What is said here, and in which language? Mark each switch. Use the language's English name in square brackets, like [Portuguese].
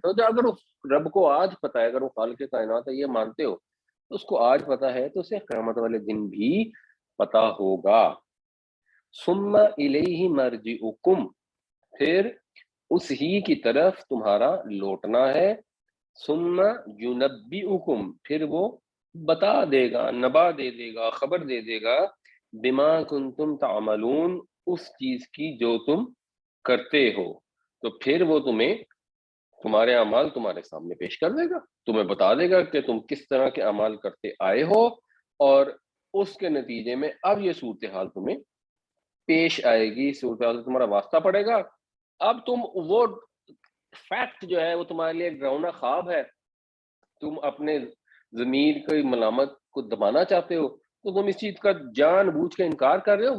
[Urdu] تو اگر اس رب کو آج پتا ہے, اگر وہ خالق کائنات ہے, یہ مانتے ہو, تو اس کو آج پتا ہے تو اسے قیامت والے دن بھی پتا ہوگا. [Arabic] ثم الیہ مرجعکم, [Urdu] پھر اس ہی کی طرف تمہارا لوٹنا ہے. [Arabic] ثم ینبئکم, [Urdu] پھر وہ بتا دے گا, نبا دے دے گا, خبر دے دے گا, [Arabic] بما کنتم تعملون, [Urdu] اس چیز کی جو تم کرتے ہو. تو پھر وہ تمہیں تمہارے اعمال تمہارے سامنے پیش کر دے گا, تمہیں بتا دے گا کہ تم کس طرح کے اعمال کرتے آئے ہو, اور اس کے نتیجے میں اب یہ صورتحال تمہیں پیش آئے گی, صورتحال سے تمہارا واسطہ پڑے گا. اب تم وہ فیکٹ جو ہے وہ تمہارے لیے ڈراؤنا خواب ہے, تم اپنے ضمیر کی ملامت کو دبانا چاہتے ہو, تو تم اس چیز کا جان بوجھ کے انکار کر رہے ہو.